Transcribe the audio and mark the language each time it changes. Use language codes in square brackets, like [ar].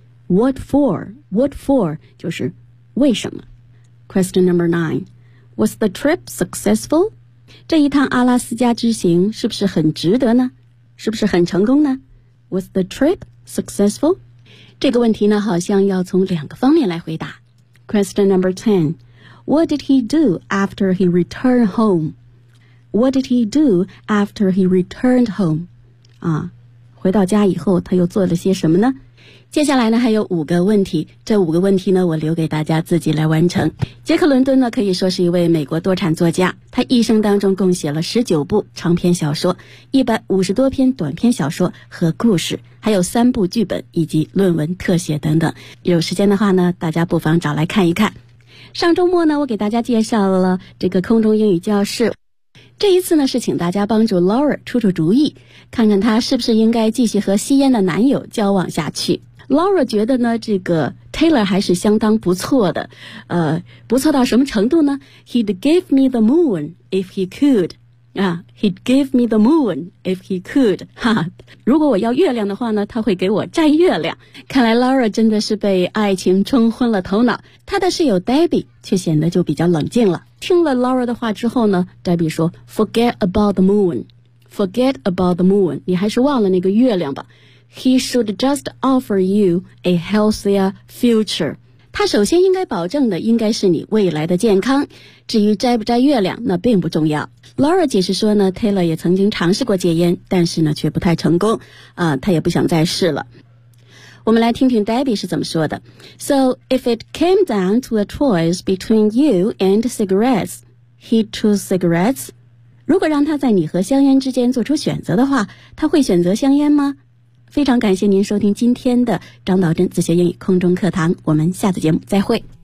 [en] What for? What for? [zh] 就是为什么？ [en] Question number nine. Was the trip successful? [zh] 这一趟阿拉斯加之行是不是很值得呢？是不是很成功呢？ [en] Was the trip successful? [zh] 这个问题呢好像要从两个方面来回答。 [en] Question number 10. What did he do after he returned home? What did he do after he returned home? [zh] 回到家以后他又做了些什么呢？接下来呢还有五个问题，这五个问题呢我留给大家自己来完成。杰克伦敦呢可以说是一位美国多产作家，他一生当中共写了19部长篇小说，150多篇短篇小说和故事，还有3部剧本以及论文特写等等。有时间的话呢大家不妨找来看一看。上周末呢我给大家介绍了这个空中英语教室，这一次呢是请大家帮助 Laura 出出主意，看看她是不是应该继续和吸烟的男友交往下去。 Laura 觉得呢这个 Taylor 还是相当不错的，不错到什么程度呢？ [en] He'd give me the moon if he could. He'd give me the moon if he could. [zh] 如果我要月亮的话呢他会给我摘月亮。看来 Laura 真的是被爱情冲昏了头脑，他的室友 Debbie 却显得就比较冷静了。听了 Laura 的话之后呢 Debbie 说 [en] Forget about the moon. Forget about the moon. [zh] 你还是忘了那个月亮吧。 [en] He should just offer you a healthier future. [zh] 他首先应该保证的应该是你未来的健康，至于摘不摘月亮那并不重要。 Laura 解释说呢 Taylor 也曾经尝试过戒烟，但是呢却不太成功，他也不想再试了。我们来听听 Debbie 是怎么说的。 [en] So if it came down to a choice between you and cigarettes, he'd choose cigarettes? [zh] 如果让他在你和香烟之间做出选择的话，他会选择香烟吗？非常感谢您收听今天的张导真自学英语空中课堂，我们下次节目再会。